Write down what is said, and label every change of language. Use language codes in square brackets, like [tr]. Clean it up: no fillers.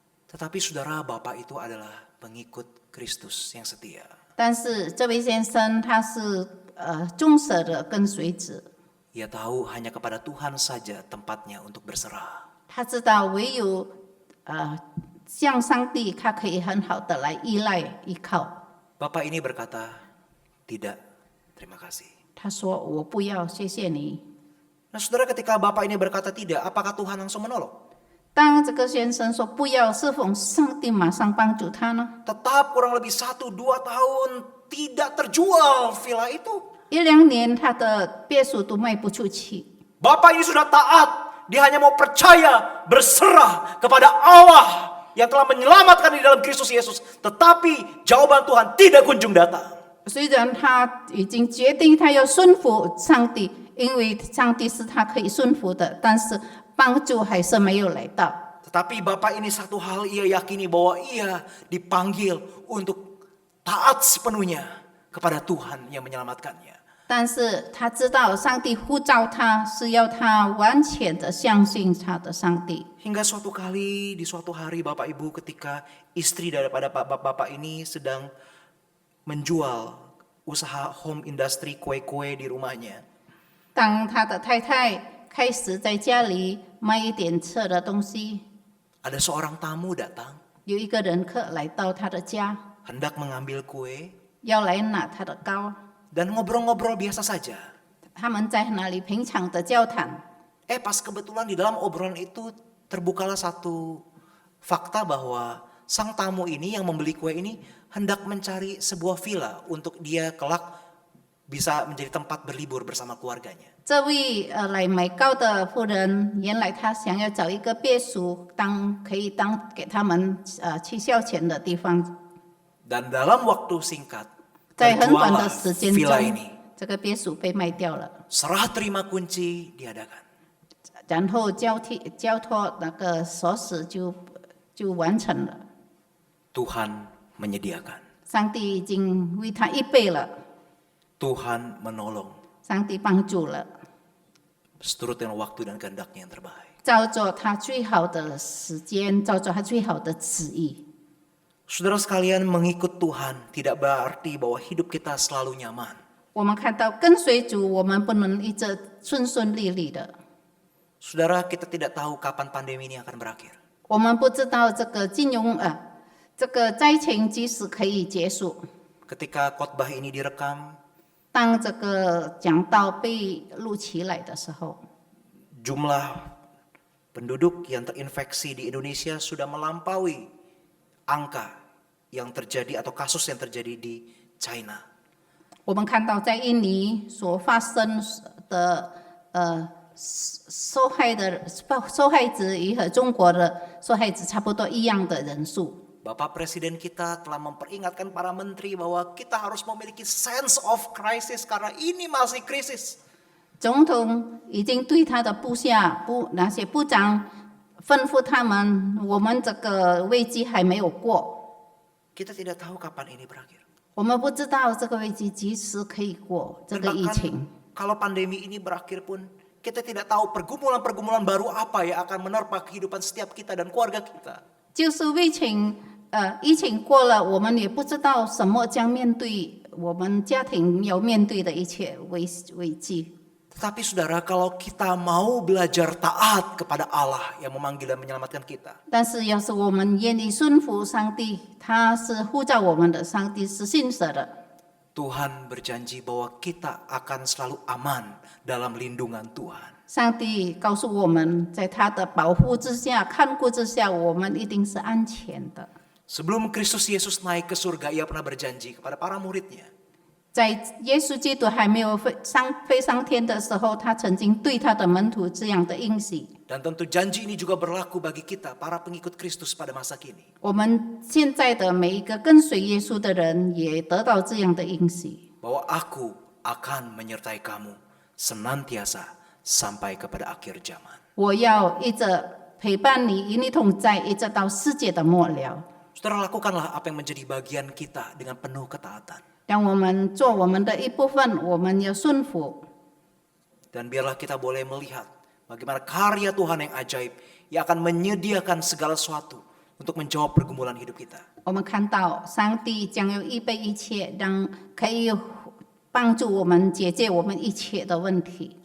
[id] Tetapi saudara, bapak itu adalah pengikut Kristus yang setia. [zh] 但是这位先生他是忠实的跟随者， [id] Ia tahu hanya kepada Tuhan saja tempatnya untuk berserah. [zh] 他知道唯有向上帝，他可以很好的来依赖依靠。 [id] Bapak ini berkata, tidak, terima kasih. [zh] 他说：“我不要，谢谢你。” [id] Nah saudara, ketika bapak ini berkata tidak, apakah Tuhan langsung menolong? [zh] 当这个先生说不要，是否上帝马上帮助他呢？ [id] Tetap kurang lebih 1-2 tahun tidak terjual villa itu. [zh] 1-2年，他的别墅都卖不出去。 [id] Bapak ini sudah taat, dia hanya mau percaya, berserah kepada Allah yang telah menyelamatkan di dalam Kristus Yesus. Tetapi jawaban Tuhan tidak kunjung datang. [zh] 虽然他已经决定他要顺服上帝，因为上帝是他可以顺服的，但是帮助还是没有来到。 [id] Tetapi Bapak ini satu hal ia yakini bahwa ia dipanggil untuk taat sepenuhnya kepada Tuhan yang menyelamatkannya. [zh] 但是他知道上帝呼召他是要他完全的相信他的上帝。 [id] Hingga suatu kali di suatu hari Bapak Ibu ketika istri daripada Bapak ini sedang menjual usaha home industry kue-kue di rumahnya. [zh] 当他的太太开始在家里卖一点吃的东西， [id] Ada seorang tamu datang [zh] 有一个人客来到他的家， [id] hendak mengambil kue [zh] 要来拿他的糕。 [id] dan ngobrol-ngobrol biasa saja. [zh] 他们在那里平常的交谈。 [id] Pas kebetulan di dalam obrolan itu terbukalah satu fakta bahwa sang tamu ini yang membeli kue ini hendak mencari sebuah villa untuk dia kelak bisa menjadi tempat berlibur bersama keluarganya. [zh] 这位来买糕的妇人，原来她想要找一个别墅，可以当给他们去消遣的地方。 [id] Dan dalam waktu singkat [zh] 在很短的 [id] terjuallah [zh] 时间 [id] villa [zh] 中 [id] ini. [zh] 这个别墅被卖掉了， [id] Serah terima kunci diadakan. [zh] 然后交托那个锁匙就完成了。 [id] Tuhan menyediakan. [zh] 上帝已经为他预备了， [id] Tuhan menolong. [zh] 上帝帮助了， [id] Seturut dengan waktu dan kehendaknya yang terbaik. [zh] 照着他最好的时间，照着他最好的旨意。 [id] Saudara sekalian, mengikut Tuhan tidak berarti bahwa hidup kita selalu nyaman. [zh] 我们看到跟随主，我们不能一直顺顺利利的。 [id] Saudara, kita tidak tahu kapan pandemi ini akan berakhir. [zh] 我们不知道这个这个灾情几时可以结束。 [id] Ketika khotbah ini direkam, [zh] 当这个讲道被录起来的时候， [id] jumlah penduduk yang terinfeksi di Indonesia sudah melampaui angka yang terjadi atau kasus yang terjadi di China. [zh] 我们看到在印尼所发生的受害者与和中国的受害者差不多一样的人数。 [id] Bapak Presiden kita telah memperingatkan para menteri bahwa kita harus memiliki [en] sense of crisis [id] karena ini masih krisis. [zh] 总统已经对他的那些部长吩咐他们，我们这个危机还没有过， [id] Kita tidak tahu kapan ini berakhir. [zh] 我们不知道这个危机几时可以过这 [id] Dan [zh] 个疫 [id] bahkan [zh] 情。 [id] kalau pandemi ini berakhir pun kita tidak tahu pergumulan-pergumulan baru apa yang akan menerpa kehidupan setiap kita dan keluarga kita. [zh] 就是疫情过了，我们也不知道什么将面对我们家庭要面对的一切危机。 [id] Tetapi saudara, kalau kita mau belajar taat kepada Allah yang memanggil dan menyelamatkan kita, [zh] 但是要是我们愿意顺服上帝，他是呼召我们的，上帝是信实的。 [id] Tuhan berjanji bahwa kita akan selalu aman dalam lindungan Tuhan. [zh] 上帝告诉我们，在他的保护之下、看顾之下，我们一定是安全的。 [id] Sebelum Kristus Yesus naik ke surga, ia pernah berjanji kepada para muridnya. [zh] 在耶稣基督还没有飞上天的时候，他曾经对他的门徒这样的应许。 [id] Dan tentu janji ini juga berlaku bagi kita, para pengikut Kristus pada masa kini. [zh] 我们现在的每一个跟随耶稣的人，也得到这样的应许。 [id] Bahwa aku akan menyertai kamu senantiasa sampai kepada akhir zaman. [zh] 我要一直陪伴你，与你同在，一直到世界的末了。 [id] Saudara, lakukanlah apa yang menjadi bagian kita dengan penuh ketaatan. [zh] 让我们做我们的一部分，我们要顺服。 [id] Dan biarlah kita boleh melihat bagaimana karya Tuhan yang ajaib yang akan menyediakan segala sesuatu untuk menjawab pergumulan hidup kita. [zh] 我们看到上帝将要预备一切，可以帮助我们解决我们一切的问题。